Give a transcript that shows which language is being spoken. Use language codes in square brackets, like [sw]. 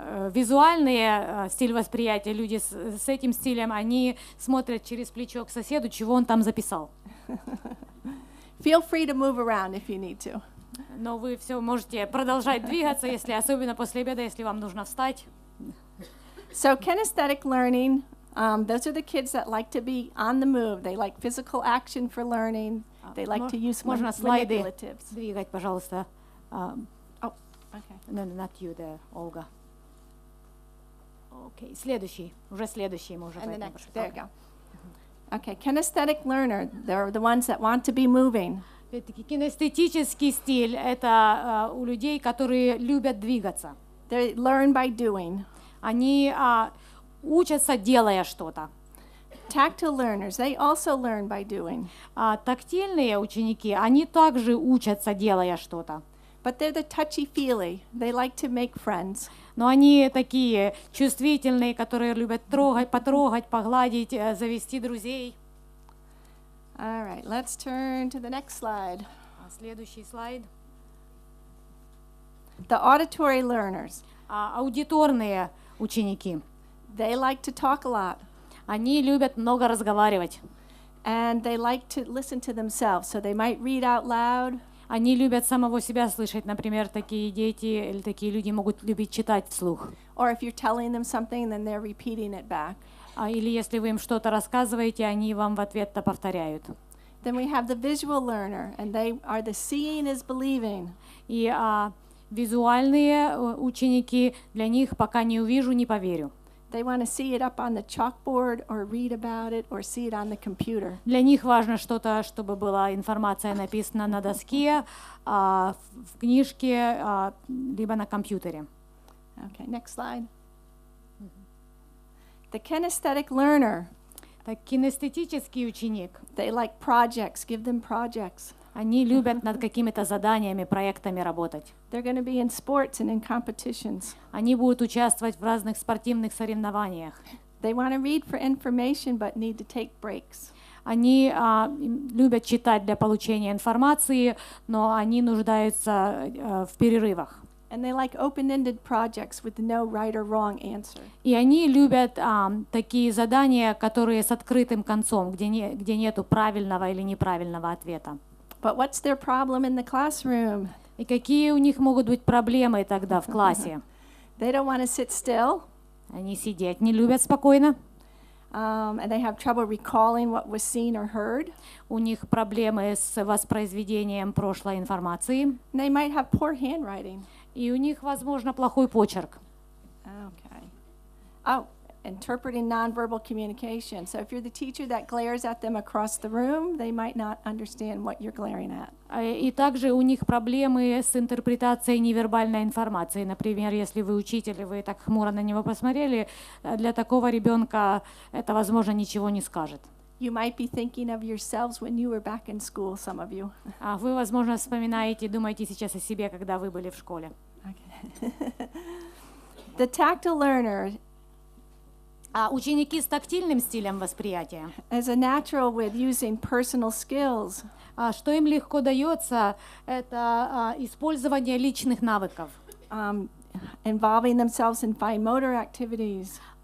[ru] Визуальные стиль восприятия, люди с этим стилем, они смотрят через плечо к соседу, чего он там записал. [en] Feel free to move around if you need to. [ru] Но вы все можете продолжать двигаться, если особенно после обеда, если вам нужно встать. [en] So kinesthetic learning, those are the kids that like to be on the move. They like physical action for learning. They like to use [ru] Можно слайды [en] manipulatives. [ru] двигать, пожалуйста. [en] Okay. No, not you, Olga. [ru] Окей, следующий, уже следующий мы уже. [en] And the next, there you go. Okay, kinesthetic learner, they're the ones that want to be moving. [ru] Опять-таки, кинестетический стиль — это у людей, которые любят двигаться. [en] They learn by doing. [ru] Они учатся, делая что-то. [en] Tactile learners, they also learn by doing. [ru] Тактильные ученики, они также учатся, делая что-то. [en] But they're the touchy-feely. They like to make friends. [ru] Но они такие чувствительные, которые любят потрогать, погладить, завести друзей. [en] All right, let's turn to the next slide. [ru] Следующий слайд. [en] The auditory learners. [ru] Аудиторные ученики. [en] They like to talk a lot. [ru] Они любят много разговаривать. [en] And they like to listen to themselves, so they might read out loud. [ru] Они любят самого себя слышать. Например, такие дети или такие люди могут любить читать вслух. [en] Or if you're telling them something, then they're repeating it back. [ru] Или если вы им что-то рассказываете, они вам в ответ-то повторяют. [en] Then we have the visual learner, and they are the seeing is believing. [ru] И визуальные ученики, для них пока не увижу, не поверю. [en] They want to see it up on the chalkboard or read about it or see it on the computer. [ru] Для них важно что-то, чтобы была информация написана на доске, в книжке, либо на компьютере. [en] Okay, next slide. The kinesthetic learner, [ru] Так, кинестетический ученик, [en] they like projects, give them projects. [ru] они любят над какими-то заданиями, проектами работать. [en] They're going to be in sports and in competitions. [ru] Они будут участвовать в разных спортивных соревнованиях. [en] They want to read for information but need to take breaks. [ru] Они любят читать для получения информации, но они нуждаются в перерывах. [en] And they like open-ended projects with no right or wrong answer. [ru] И они любят такие задания, которые с открытым концом, где нету правильного или неправильного ответа. [en] But what's their problem in the classroom? [ru] И какие у них могут быть проблемы тогда в классе? [en] They don't want to sit still, [ru] Они сидеть не любят спокойно. [en] and they have trouble recalling what was seen or heard. [ru] У них проблемы с воспроизведением прошлой информации. [en] And they might have poor handwriting. [ru] И у них, возможно, плохой почерк. [en] Okay. Oh, interpreting nonverbal communication. So if you're the teacher that glares at them across the room, they might not understand what you're glaring at. [ru] И также у них проблемы с интерпретацией невербальной информации. Например, если вы учитель, и вы так хмуро на него посмотрели, для такого ребенка это, возможно, ничего не скажет. [en] You might be thinking of yourselves when you were back in school, some of you. [ru] А вы, возможно, вспоминаете, думаете сейчас о себе, когда вы были в школе. [en] Okay. The tactile learner [ru] А ученики с тактильным стилем восприятия, [en] is a natural with using personal skills. [ru] что им легко дается, это использование личных навыков, [en] Involving themselves in fine motor activities,